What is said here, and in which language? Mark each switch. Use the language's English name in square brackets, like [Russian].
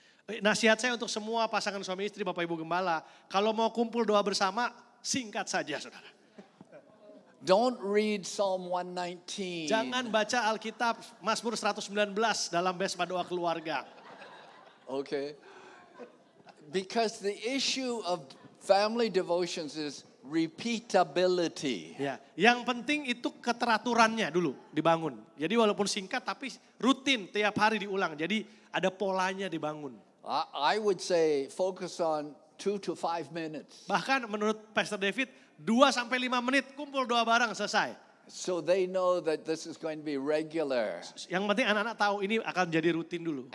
[Indonesian] Ya. Nasihat saya untuk semua pasangan suami istri, Bapak Ibu Gembala, kalau mau kumpul doa bersama, singkat saja saudara. [English] Don't read Psalm 119. [Indonesian] Jangan baca Alkitab Mazmur 119 dalam Besma Doa Keluarga. [English] Okay. Because the issue of family devotions is repeatability. [Indonesian] Ya, yang penting itu keteraturannya dulu dibangun. Jadi walaupun singkat tapi rutin tiap hari diulang. Jadi ada polanya dibangun. [English] I would say focus on 2 to 5 minutes. [Indonesian] Bahkan menurut Pastor David 2 sampai 5 menit kumpul doa bareng selesai. [English] So they know that this is going to be regular. [Indonesian] Yang penting anak-anak tahu ini akan jadi rutin dulu.